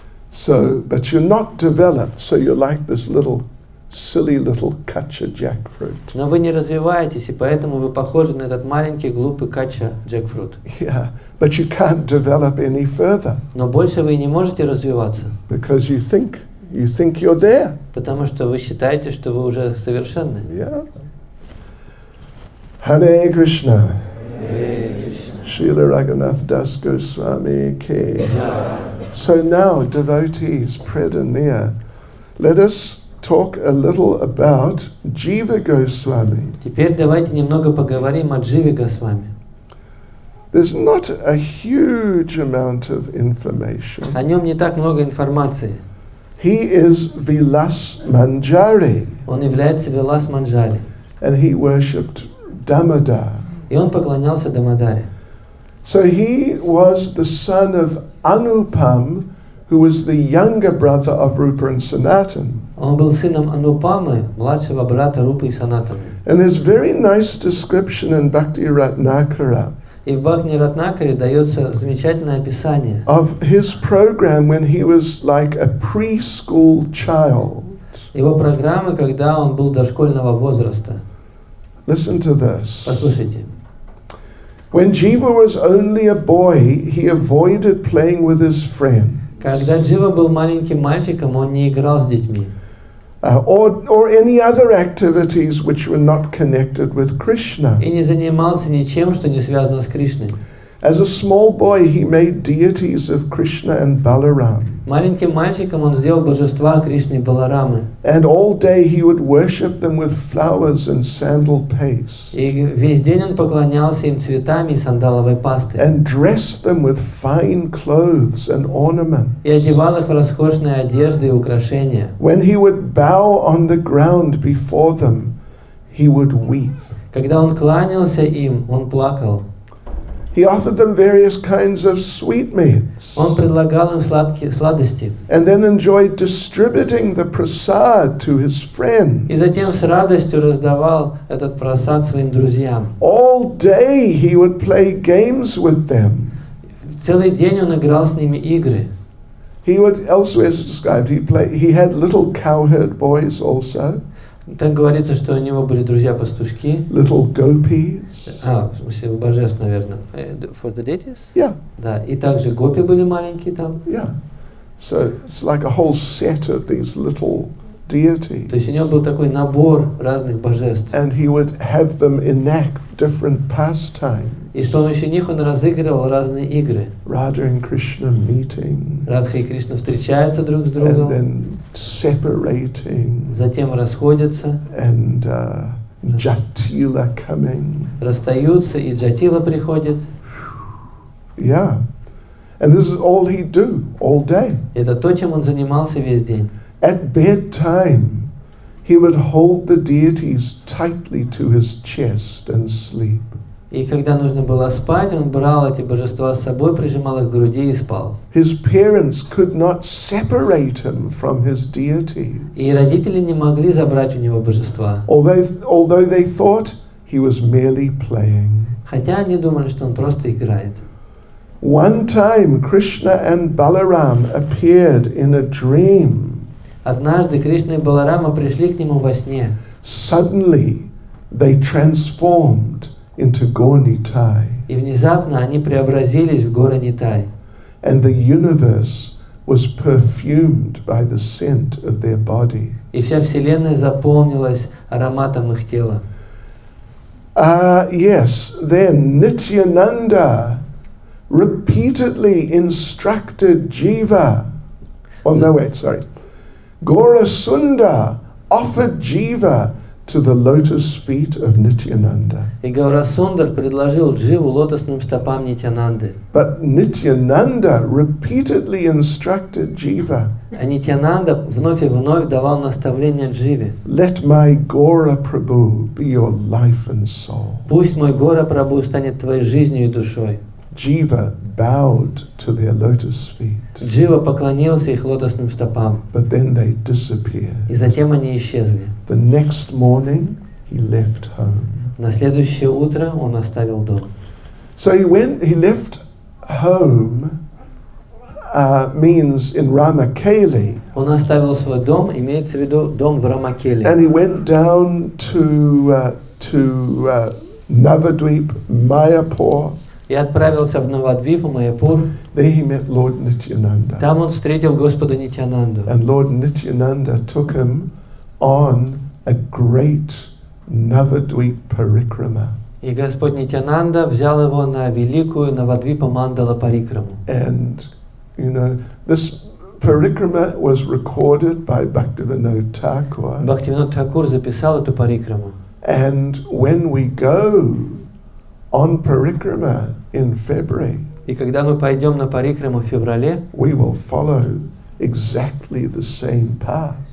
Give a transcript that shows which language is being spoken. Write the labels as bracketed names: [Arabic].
[English] So, but you're not developed, so you're like this little silly little kacha jackfruit. [Russian] Но вы не развиваетесь, и поэтому вы похожи на этот маленький глупый кача джекфрут. [English] Yeah, but you can't develop any further. [Russian] Но больше вы не можете развиваться, [English] Because you think you're there. [Russian] потому что вы считаете, что вы уже совершенны. [English] Yeah. Hare Krishna. Srila Raghunath Das Goswami Ki. So now, devotees, predanir, let us talk a little about Jiva Goswami. [Russian] Теперь давайте немного поговорим о Дживе Госвами. [English] There's not a huge amount of information. [Russian] О нем не так много информации. [English] He is Vilas Manjari. [Russian] Он является Вилас Манджари. [English] and he worshipped Damodar. [Russian] И он поклонялся Дамодаре. [English] So he was the son of Anupam, who was the younger brother of Rupa and Sanatan. [Russian] Он был сыном Анупамы, младшего брата Рупы и Санатаны. [English] And there's very nice description in Bhakti Ratnakara [Russian] И в Бхакти Ратнакаре дается замечательное описание [English] of his program when he was like a preschool child. [Russian] его программы, когда он был дошкольного возраста. [English] Listen to this. [Russian] Послушайте. [English] When Jiva was only a boy, he avoided playing with his friends. [Russian] Когда Джива был маленьким мальчиком, он не играл с детьми. [English] Or any other activities which were not connected with Krishna. [Russian] И не занимался ничем, что не связано с Кришной. [English] As a small boy, he made deities of Krishna and Balaram. [Russian] Маленьким мальчиком он сделал божества Кришны и Баларамы. [English] And all day he would worship them with flowers and sandal paste. [Russian] И весь день он поклонялся им цветами и сандаловой пастой. [English] And dressed them with fine clothes and ornaments. [Russian] И одевал их в роскошные одежды и украшения. [English] When he would bow on the ground before them, he would weep. [Russian] Когда он кланялся им, он плакал. [English] He offered them various kinds of sweetmeats. [Russian] Он предлагал им сладости. [English] And then enjoyed distributing the prasad to his friends. [Russian] И затем с радостью раздавал этот прасад своим друзьям. [English] All day he would play games with them. [Russian] Целый день он играл с ними игры. [English] He would, elsewhere it's described, he had little cowherd boys also. [Russian] Так говорится, что у него были друзья-пастушки. [English] Little gopis. [Russian] В смысле, у божеств, наверное. [English] For the deities? Yeah. [Russian] Да. И также гопи были маленькие там. [English] Yeah. So it's like a whole set of these little deities. [Russian] То есть у него был такой набор разных божеств. [English] And he would have them enact different pastimes. [Russian] И с помощью них он разыгрывал разные игры. [English] Radha and Krishna meeting. [Russian] Радха и Кришна встречаются друг с [English] And [Russian] другом. [English] then separating. [Russian] Затем расходятся. [English] And Jatila coming. [Russian] Расстаются, и Джатила приходит. [English] Yeah. And this is all he'd do all day. [Russian] Это то, чем он занимался весь день. [English] At bedtime, he would hold the deities tightly to his chest and sleep. [Russian] И когда нужно было спать, он брал эти божества с собой, прижимал их к груди и спал. [English] His parents could not separate him from his deities. [Russian] И родители не могли забрать у него божества. [English] Although they thought he was merely playing. [Russian] Хотя они думали, что он просто играет. [English] One time, Krishna and Balaram appeared in a dream. [Russian] Однажды Кришна и Баларама пришли к нему во сне. [English] Suddenly, they transformed into Gaur-Nitai. [Russian] И внезапно они преобразились в горы Нитай. [English] And the universe was perfumed by the scent of their body. [Russian] И вся вселенная заполнилась ароматом их тела. [English] Yes, then Nityananda repeatedly instructed Jiva. Oh no, wait, sorry. Gaurasunda offered Jiva to the lotus feet of Nityananda. [Russian] И Гаурасундар предложил Дживу лотосным стопам Нитянанды. [English] But Nityananda repeatedly instructed Jiva. [Russian] А Нитянанда вновь и вновь давал наставления Дживе. [English] Let my Gaura Prabhu be your life and soul. [Russian] Пусть мой Гора Прабху станет твоей жизнью и душой. [English] Jiva bowed to their lotus feet. [Russian] Джива поклонился их лотосным стопам. [English] But then they disappeared. [Russian] И затем они исчезли. [English] The next morning, he left home. [Russian] На следующее утро он оставил дом. [English] So he left home means in Ramakeli. [Russian] Он оставил свой дом, имеется в виду дом в Рамакеле. [English] And he went down to Navadvip, Mayapur. [Russian] И отправился в Навадвипу, Майяпур. [English] There he met Lord Nityananda. [Russian] Там он встретил Господа Нитянанду. [English] And Lord Nityananda took him on a great Navadvip parikrama. [Russian] И Господь Нитянанда взял его на великую Навадвипа Мандала Парикраму. [English] And, this parikrama was recorded by Bhaktivinoda Thakur. [Russian] Бхактивинод Тхакур записал эту парикраму. [English] And when we go on parikrama in February, [Russian] И когда мы пойдем на парикраму в феврале, [English] we will follow exactly the same path.